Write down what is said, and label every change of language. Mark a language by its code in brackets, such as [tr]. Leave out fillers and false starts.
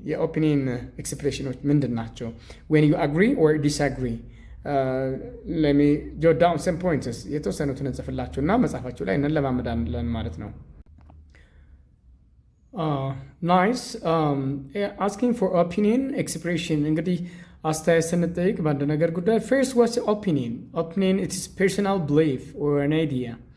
[am] የኦፒኒየን ኤክስፕሬሽኖች ምንድን ናቸው? [en] when you agree or disagree. let me jot down some points. [am] የተወሰኑትን እንጽፍላችሁ እና መጽሐፋችሁ ላይ እንለማመዳለን ማለት ነው። nice. [en] asking for opinion expression [am] እንግዲህ አስተያየት ስንጠይቅ በአንድ ነገር ጉዳይ [en] first what's opinion it is personal belief or an idea.